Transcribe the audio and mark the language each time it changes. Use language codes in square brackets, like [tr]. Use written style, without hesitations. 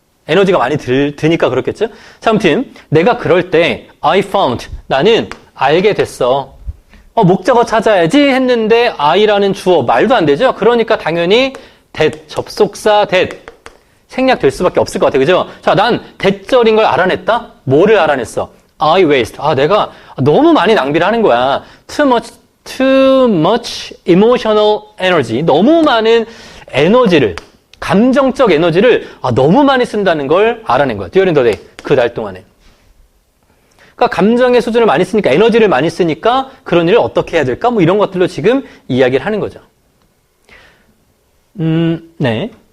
[ko] 에너지가 많이 드니까 그렇겠죠? 자, 아무튼 내가 그럴 때 [en] I found, [ko] 나는 알게 됐어. 목적어 찾아야지 했는데 I라는 주어, 말도 안 되죠? 그러니까 당연히 that, 접속사 that 생략될 수밖에 없을 것 같아요. 그죠? 자, 난 대절인 걸 알아냈다? 뭐를 알아냈어? [en] I waste. [ko] 내가 너무 많이 낭비를 하는 거야. [en] Too much emotional energy. [ko] 너무 많은 에너지를, 감정적 에너지를 너무 많이 쓴다는 걸 알아낸 거야. [en] During the day. [ko] 그 날 동안에. 그러니까 감정의 수준을 많이 쓰니까, 에너지를 많이 쓰니까 그런 일을 어떻게 해야 될까? 뭐 이런 것들로 지금 이야기를 하는 거죠. 네.